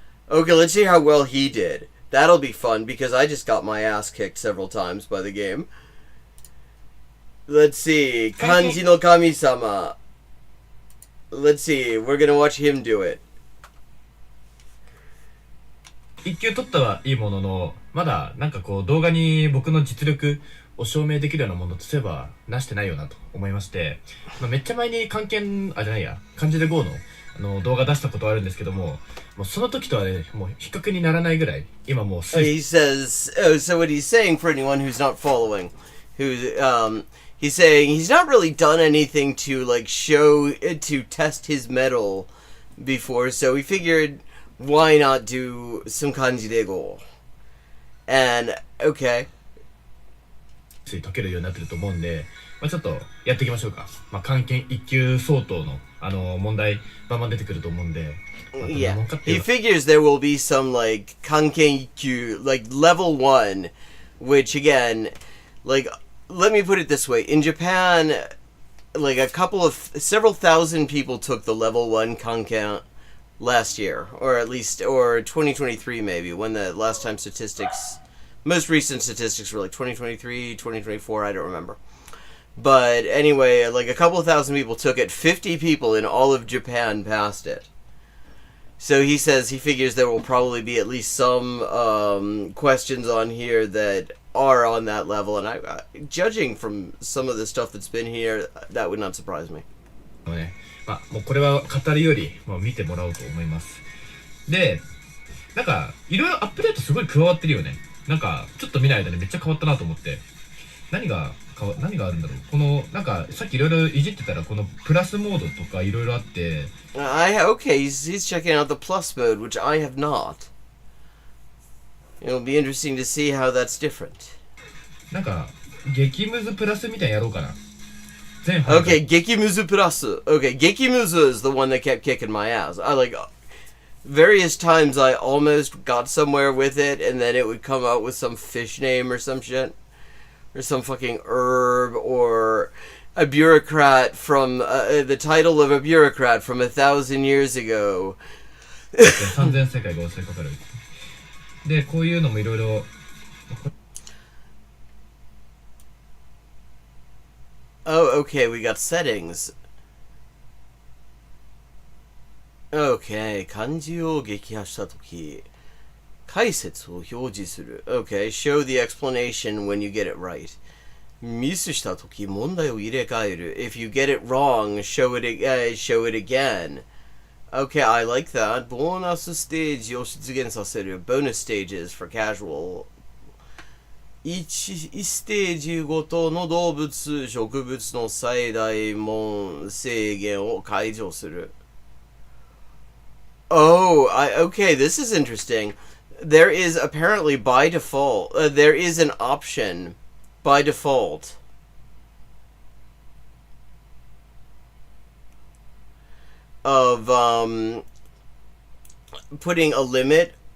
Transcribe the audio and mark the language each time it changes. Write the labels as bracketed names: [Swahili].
[English] Okay, let's see how well he did. That'll be fun, because I just got my ass kicked several times by the game. Let's see, Kanji no Kami-sama. Let's see, we're gonna watch him do it. [Japanese] 一級取ったはいいものの、まだなんかこう動画に僕の実力を証明できるようなものとすればなしてないよなと思いまして、めっちゃ前に漢字で GO の動画出したことあるんですけども、もうその時とはね、もう比較にならないぐらい今もう [English] He says, so what he's saying for anyone who's not following, he's saying he's not really done anything to like to test his mettle before, so he figured why not do some Kanji de GO. And okay. [Japanese] 解けるようになってると思うんで、ちょっとやっていきましょうか。漢検1級相当の問題バンバン出てくると思うんで。 [English] Yeah, he figures there will be some like Kanken 1級, like level 1, which again, like let me put it this way, in Japan, like several thousand people took the level 1 Kanken last year, or 2023 maybe, when the last time most recent statistics were like 2023, 2024, I don't remember. But anyway, like a couple of thousand people took it, 50 people in all of Japan passed it. So he says he figures there will probably be at least some questions on here that are on that level, and judging from some of the stuff that's been here, that would not surprise me. [Japanese] もうこれは語るより見てもらおうと思います。で、なんかいろいろアップデートすごい加わってるよね。なんかちょっと見ない間にめっちゃ変わったなと思って。何があるんだろう。このなんかさっきいろいろいじってたらこのプラスモードとかいろいろあって。 [English] Okay, he's checking out the plus mode, which I have not. It'll be interesting to see how that's different. [Japanese] なんか激ムズプラスみたいにやろうかな。 [English] Okay, Gekimuzu Plus. Okay, Gekimuzu is the one that kept kicking my ass. Various times I almost got somewhere with it, and then it would come out with some fish name or some shit. Or some fucking herb, or a bureaucrat from, the title of a bureaucrat from 1,000 years ago. [Japanese] 3000世界が襲いかかる。で、こういうのもいろいろ。 [English] Oh, okay, we got settings. Okay, [Japanese] 漢字を撃破したとき、解説を表示する。 [English] Okay, show the explanation when you get it right. [Japanese] ミスしたとき、問題を入れ替える。 [English] If you get it wrong, show it again. Okay, I like that. [Japanese] ボーナスステージを出現させる。 [English] Bonus stages for casual. [Japanese] 1ステージごとの動物、植物の最大門制限を解除する。 [English] Oh, okay, this is interesting. There is apparently by default, there is an option by default of putting a limit.